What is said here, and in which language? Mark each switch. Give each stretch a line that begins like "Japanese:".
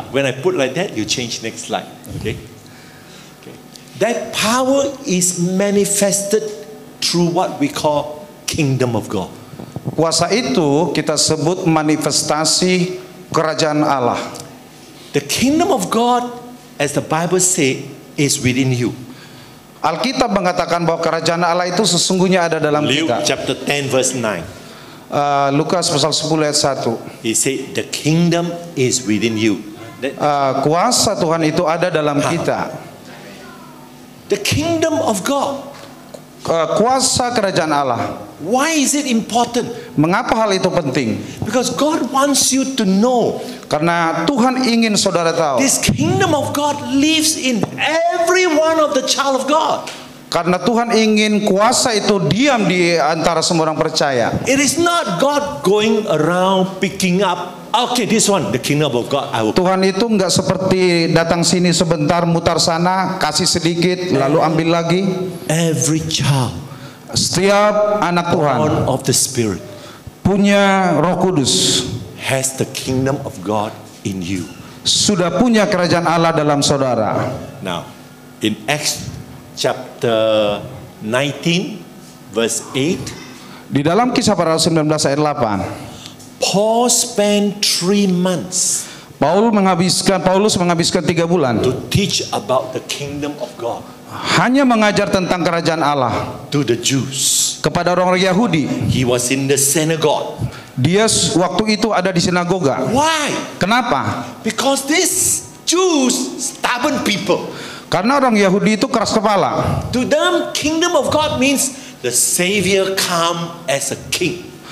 English: When I put like that, you change next slide. Okay. That power is manifested through what we call kingdom of God.
Indonesian: Kuasa itu kita sebut manifestasi kerajaan Allah.
English: The kingdom of God, as the Bible says, is within you.
Indonesian: Alkitab mengatakan bahwa kerajaan Allah itu sesungguhnya ada dalam
English: Luke
Indonesian: kita.
English: chapter 10 verse 9.
Indonesian: Lukas pasal 10 ayat 1.
English: He said the kingdom is within you.
Indonesian: Kuasa Tuhan itu ada dalam kita.
English: The kingdom of God.
Indonesian: Kuasa kerajaan Allah.
English: Why is it important?
Indonesian: Mengapa hal itu penting?
English: Because God wants you to know.
Indonesian: Karena Tuhan ingin saudara tahu.
English: This kingdom of God lives in every one of the child of God.
Indonesian: Karena Tuhan ingin kuasa itu diam di antara semua orang percaya.
English: It is not God going around picking up. Okay, this one, the kingdom of God.
Indonesian: Tuhan itu enggak seperti datang sini sebentar, mutar sana, kasih sedikit, lalu ambil lagi.
English: Every child,
Indonesian: setiap anak Tuhan,
English: born of the Spirit,
Indonesian: punya Roh Kudus,
English: has the kingdom of God in you.
Indonesian: Sudah punya kerajaan Allah dalam saudara.
English: Now, in Acts chapter 19 verse 8,
Indonesian: di dalam Kisah Para Rasul 19 ayat 8,
English: Paul spent 3 months
Indonesian: Paulus menghabiskan 3 bulan
English: to teach about the kingdom of God,
Indonesian: hanya mengajar tentang kerajaan Allah
English: to the Jews.
Indonesian: kepada orang Yahudi.
English: He was in the synagogue.
Indonesian: Dia waktu itu ada di sinagoga.
English: Why?
Indonesian: Kenapa?
English: Because these Jews, stubborn people,
Indonesian: karena orang Yahudi itu keras kepala.
English: to them kingdom of God means the Savior come as a king.